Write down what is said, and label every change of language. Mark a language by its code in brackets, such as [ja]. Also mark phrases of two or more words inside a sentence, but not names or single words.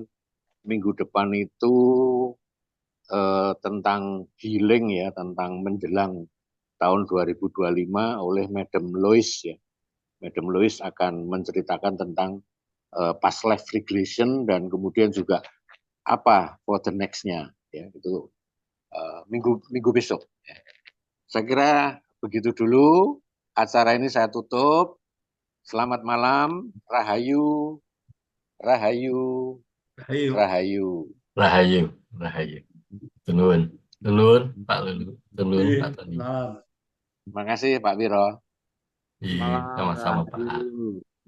[id] Minggu depan itu tentang healing ya, tentang menjelang tahun 2025 oleh Madam Lois ya. Madam Lois akan menceritakan tentang [en] past life regression [id] dan kemudian juga apa [en] for the next- [id] nya ya, itu minggu besok. Ya. Saya kira begitu dulu acara ini saya tutup. Selamat malam, Rahayu, Rahayu, Ayo. Rahayu. Rahayu, Rahayu. Dulun, Pak Lulu, dulun Pak Tony. Malam. Terima kasih Pak Wiro. Iya, sama-sama Pak. Rahayu.